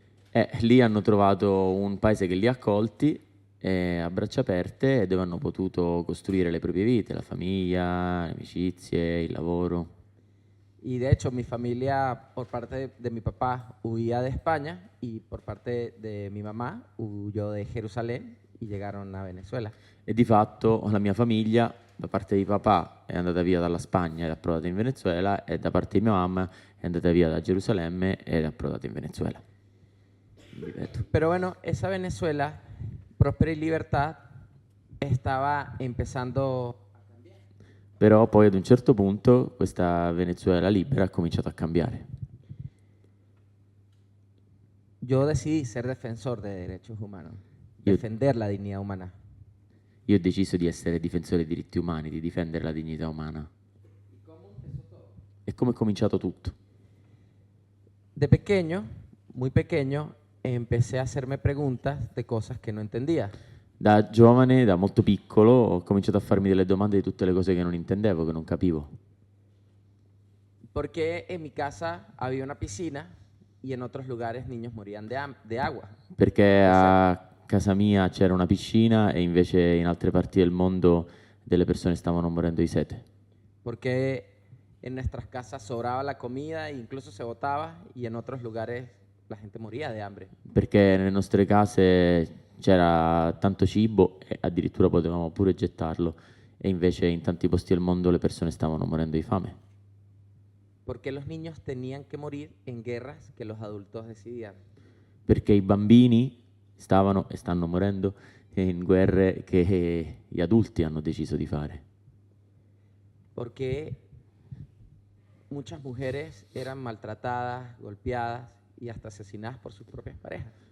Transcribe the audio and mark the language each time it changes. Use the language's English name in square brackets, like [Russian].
[Italian] E lì hanno trovato un paese che li ha accolti a braccia aperte, dove hanno potuto costruire le proprie vite, la famiglia, le amicizie, il lavoro. [Spanish] Y de hecho mi familia por parte de mi papá huía de España y por parte de mi mamá huyó de Jerusalén y llegaron a Venezuela. [Italian] E di fatto la mia famiglia, da parte di papà, è andata via dalla Spagna ed è approdata in Venezuela, e da parte di mia mamma è andata via da Gerusalemme ed è approdata in Venezuela. Ripeto. [Spanish] Pero bueno, esa Venezuela, próspera y libertad, estaba empezando. [Italian] Però poi ad un certo punto questa Venezuela libera ha cominciato a cambiare. [Spanish] Yo decidí ser defensor de derechos humanos, defender la dignidad humana. [Italian] Io ho deciso di essere difensore dei diritti umani, di difendere la dignità umana. E come è cominciato tutto? [Spanish] De pequeño, muy pequeño, empecé a hacerme preguntas de cosas que no entendía. [Italian] Da giovane, da molto piccolo, ho cominciato a farmi delle domande di tutte le cose che non intendevo, che non capivo. [Spanish] Porque en mi casa había una piscina y en otros lugares niños morían de agua. [Italian] Perché a casa mia c'era una piscina e invece in altre parti del mondo delle persone stavano morendo di sete. [Spanish] Porque en nuestras casas sobraba la comida e incluso se botaba y en otros lugares la gente moría de hambre. [Italian] Perché nelle nostre case c'era tanto cibo e addirittura potevamo pure gettarlo, e invece in tanti posti del mondo le persone stavano morendo di fame. [Spanish] Porque los niños tenían que morir en guerras que los adultos decidían. [Italian] Perché i bambini stavano e stanno morendo in guerre che gli adulti hanno deciso di fare. [Spanish] Porque muchas mujeres eran maltratadas, golpeadas y hasta asesinadas por sus propias parejas.